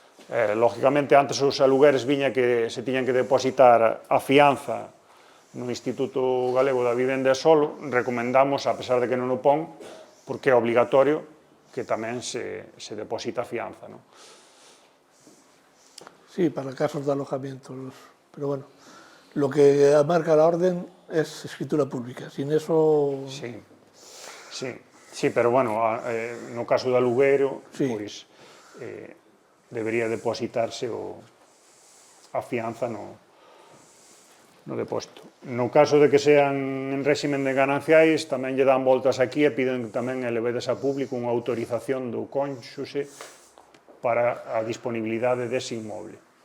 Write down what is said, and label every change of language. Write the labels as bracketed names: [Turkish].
[Galician] Lógicamente, antes os alugueres viña que se tiñan que depositar a fianza no Instituto Galego da Vivenda e Solo. Recomendamos, a pesar de que non o pon, porque é obligatorio que tamén se deposita a fianza. [Spanish] Sí, para casos de alojamiento. Pero bueno, lo que marca la orden es escritura pública. Sin eso... [Galician] Sí, pero bueno, no caso do alugueiro, pois... debería depositarse a fianza no depósito. No caso de que sean en réximen de gananciais, tamén lle dan voltas aquí e piden tamén elevedes a público unha autorización do cónxuxe para a disponibilidade dese inmoble.